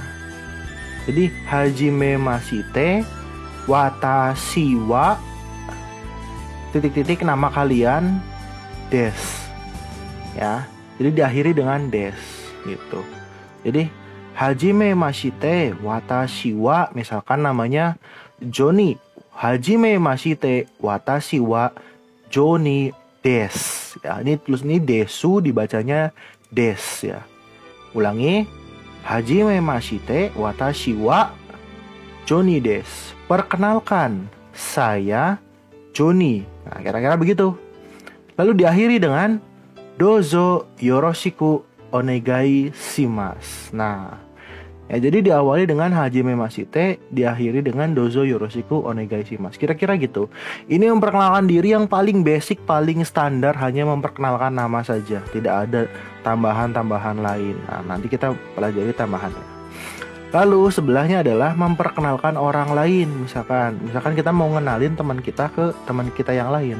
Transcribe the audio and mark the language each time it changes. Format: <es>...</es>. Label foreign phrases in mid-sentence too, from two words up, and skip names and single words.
<id>Jadi</id> <ja>はじめまして、私は</ja> <id>titik-titik nama kalian des ya. Jadi diakhiri dengan des gitu. Jadi</id> <ja>はじめまして私は,</ja> <id>misalkan namanya Joni.</id> <ja>はじめまして私はJoniです ya.</ja> <id>Ini tulis ini desu, dibacanya des ya. Ulangi.</id> <ja>はじめまして私はJoniです.</ja> <id>Perkenalkan, saya Joni. Nah, kira-kira begitu. Lalu diakhiri dengan</id> <ja>どうぞよろしくお願いします.</ja> <id>Nah, Ya, jadi diawali dengan</id> <ja>はじめまして,</ja> <id>diakhiri dengan</id> <ja>どうぞよろしくお願いします.</ja> <id>Kira-kira gitu. Ini memperkenalkan diri yang paling basic, paling standar, hanya memperkenalkan nama saja. Tidak ada tambahan-tambahan lain. Nah, nanti kita pelajari tambahannya. Lalu sebelahnya adalah memperkenalkan orang lain. Misalkan kita mau ngenalin teman kita ke teman kita yang lain.</id>